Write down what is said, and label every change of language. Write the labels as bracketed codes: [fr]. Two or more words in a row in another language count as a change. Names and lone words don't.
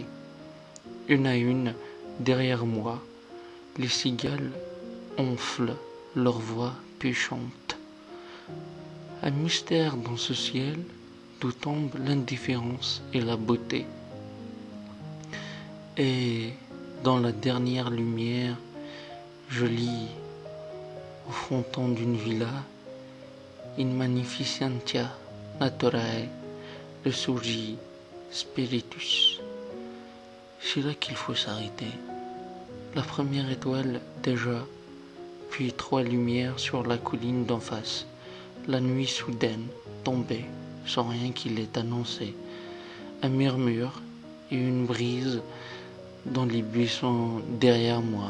[fr] Une à une, derrière moi, les cigales enflent leur voix puis chantent. Un mystère dans ce ciel d'où tombe l'indifférence et la beauté. Et dans la dernière lumière, je lis au fronton d'une villa [la] In magnificentia naturae resurgi spiritus. [fr] C'est là qu'il faut s'arrêter. La première étoile déjà, puis 3 lumières sur la colline d'en face. La nuit soudaine tombée, sans rien qui l'ait annoncé. Un murmure et une brise dans les buissons derrière moi.